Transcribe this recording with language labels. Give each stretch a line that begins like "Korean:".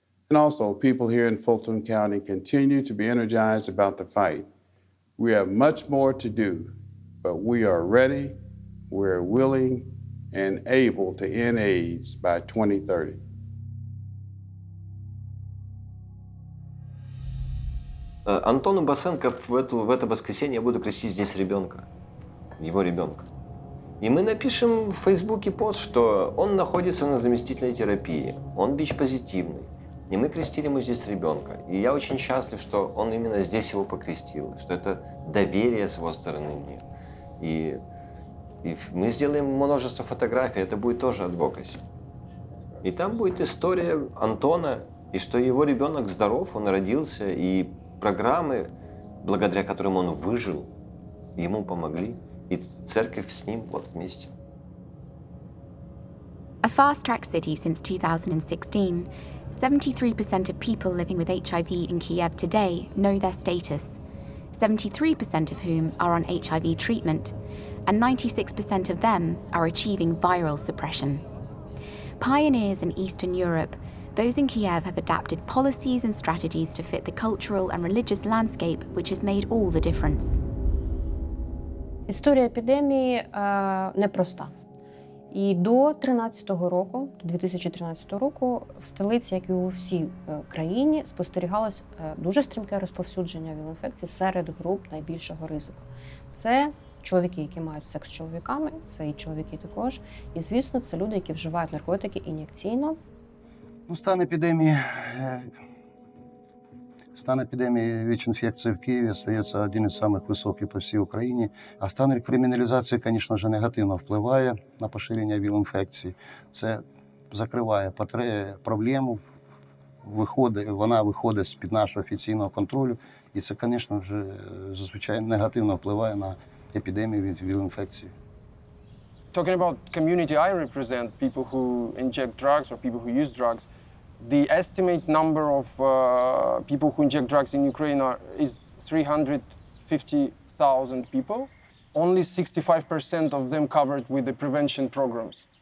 English: And also, people here in Fulton County continue to be energized about the fight. We have much more to do, but we are ready, we're willing, and able to end AIDS by 2030.
Russian: Антону Басенко в это воскресенье я буду крестить здесь ребенка, его ребенка. И мы напишем в Фейсбуке пост, что он находится на заместительной терапии, он ВИЧ-позитивный. И мы крестили ему здесь ребенка. И я очень счастлив, что он именно здесь его покрестил, что это доверие с его стороны мне. И мы сделаем множество фотографий, это будет тоже адвокаси. И там будет история Антона, и что его ребенок здоров, он родился, и программы, благодаря которым он выжил, ему помогли, и церковь с ним вот вместе.
English: A fast-track city since 2016, 73% of people living with HIV in Kiev today know their status, 73% of whom are on HIV treatment, and 96% of them are achieving viral suppression. Pioneers in Eastern Europe, those in Kiev have adapted policies and strategies to fit the cultural and religious landscape, which has made all the difference.
Ukrainian: Історія епідемії непроста. І до 2013 року в столиці, як і у всій країні, спостерігалось дуже стрімке розповсюдження ВІЛ-інфекцій серед груп найбільшого ризику. Це чоловіки, які мають секс з чоловіками, це і чоловіки також. І, звісно, це люди, які вживають наркотики ін'єкційно. Стан епідемії ВІЧ-інфекції в Києві остається один із самих високих по всій Україні. А стан криміналізації, звісно ж, негативно впливає на поширення ВІЛ-інфекції. Це закриває проблему, вона виходить з-під нашого офіційного контролю. І це, звісно ж, зазвичай негативно впливає на епідемію від ВІЛ-інфекції.
English: Talking about community I represent, people who inject drugs or people who use drugs, the estimate number of people who inject drugs in Ukraine is 350,000 people. Only 65% of them covered with the prevention programs.